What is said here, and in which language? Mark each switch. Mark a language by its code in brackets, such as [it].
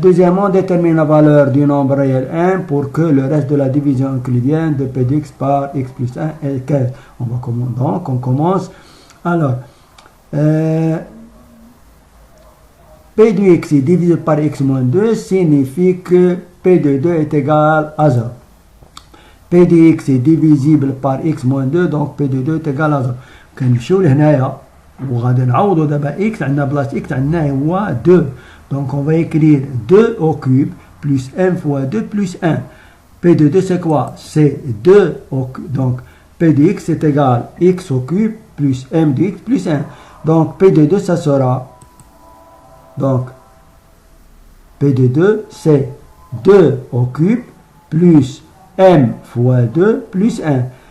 [fr] Deuxièmement, déterminer la valeur du nombre réel 1 pour que le reste de la division euclidienne de p de x par x plus 1 est 15. Donc, on commence. Alors, p de x est divisé par x moins 2 signifie que p de 2 est égal à 0. p de x est divisible par x moins 2, donc p de 2 est égal à 0. [ar] كنمشيو لهنايا وغادي نعوضوا دابا x عندنا بلاص x عندنا هو 2. [fr] Donc on va écrire 2 au cube plus m fois 2 plus 1. P de 2 c'est quoi? C'est 2, donc P de x est égal à x au cube plus m de x plus 1. Donc P de 2 ça sera, donc P de 2 c'est 2 au cube plus m fois 2 plus 1.